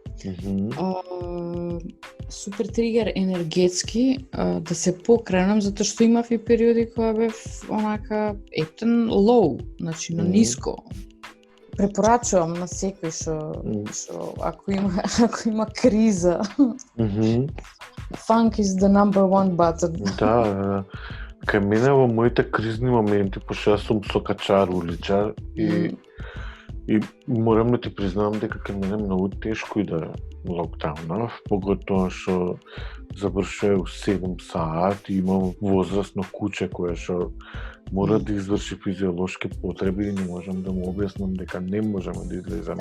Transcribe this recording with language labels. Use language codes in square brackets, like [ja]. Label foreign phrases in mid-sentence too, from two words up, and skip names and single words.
[mk] Супер тригер енергетски да се покренам, затоа што имав и периоди кога бев онака ептен лоу, значи на ниско. Препорачувам на секој што ако има криза. [en] Funk is the number one button. [mk] Да. Кај мене во моите кризни моменти, пошто јас сум сокачар, уличар и морам да ти признавам дека кај мене многу тешко иде локдаунов, поготоа што завршува у 7 саат и имам возрасно куче кое што мора да изврши физиолошки потреби и не можам да му објаснам дека не можеме да излеземе.